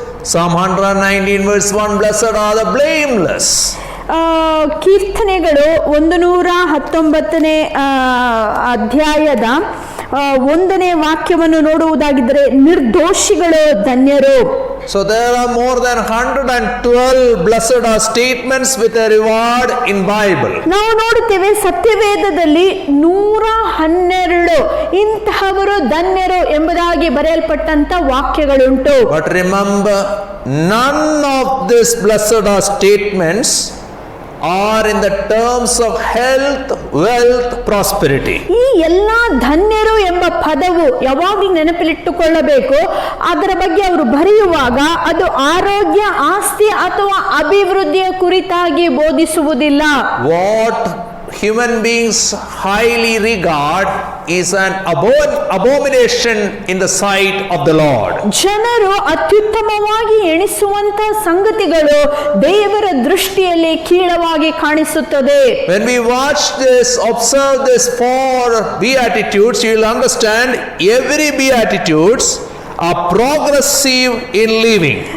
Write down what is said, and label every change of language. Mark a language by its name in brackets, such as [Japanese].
[English] Psalm 119 verse 1, blessed are the blameless. [Kannada] ಕೀರ್ತನೆಗಳು 119ನೇ ಅಧ್ಯಾಯದ 1ನೇ ವಾಕ್ಯವನ್ನು ನೋಡುವುದಾಗಿದ್ದರೆ ನಿರ್ದೋಷಿಗಳು ಧನ್ಯರು. [English] So there are more than 112 blessed are statements with a reward in Bible. [Kannada] ನಾವು ನೋಡುತ್ತೇವೆ ಸತ್ಯವೇದದಲ್ಲಿ 112 ಇಂತಹವರು ಧನ್ಯರು ಎಂಬುದಾಗಿ ಬರೆಯಲ್ಪಟ್ಟಂತ ವಾಕ್ಯಗಳುಂಟು. [English] But remember, none of these blessed are statements are in the terms of health, wealth, prosperity. [Kannada] ಈ ಎಲ್ಲ ಧನ್ಯರು ಎಂಬ ಪದವು ಯಾವಾಗಲೂ ನೆನಪಿಟ್ಟುಕೊಳ್ಳಬೇಕು. ಅದರ ಬಗ್ಗೆ ಅವರು ಬರೆಯುವಾಗ ಅದು ಆರೋಗ್ಯ, ಆಸ್ತಿ ಅಥವಾ ಅಭಿವೃದ್ಧಿಯ ಕುರಿತಾಗಿ ಬೋಧಿಸುವುದಿಲ್ಲ. [English] What human beings highly regard is an abomination in the sight of the Lord. [Kannada] ಜನರು ಅತ್ಯುತ್ತಮವಾಗಿ ಎಣಿಸುವಂತ ಸಂಗತಿಗಳು ದೇವರ ದೃಷ್ಟಿಯಲ್ಲಿ ಕೀಳವಾಗಿ ಕಾಣಿಸುತ್ತದೆ. [English] When we watch this, observe this 4 beatitudes, you will understand every beatitudes are progressive in living.